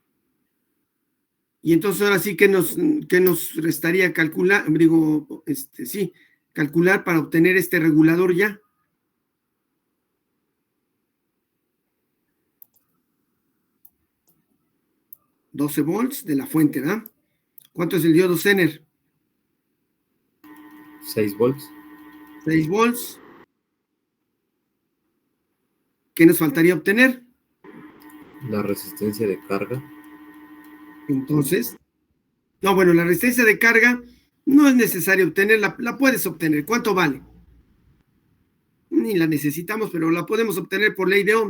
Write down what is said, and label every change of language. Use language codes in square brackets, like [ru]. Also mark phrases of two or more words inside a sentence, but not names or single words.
[es] Y entonces ahora sí que nos restaría calcular, digo, sí, calcular para obtener este regulador ya. $12 volts de la fuente, ¿verdad? ¿Cuánto es el diodo Zener? 6 volts. 6 volts. ¿Qué nos faltaría obtener? La resistencia de carga. Entonces, no, bueno, la resistencia de carga no es necesario obtenerla, la puedes obtener. ¿Cuánto vale? Ni la necesitamos, pero la podemos obtener por ley de Ohm.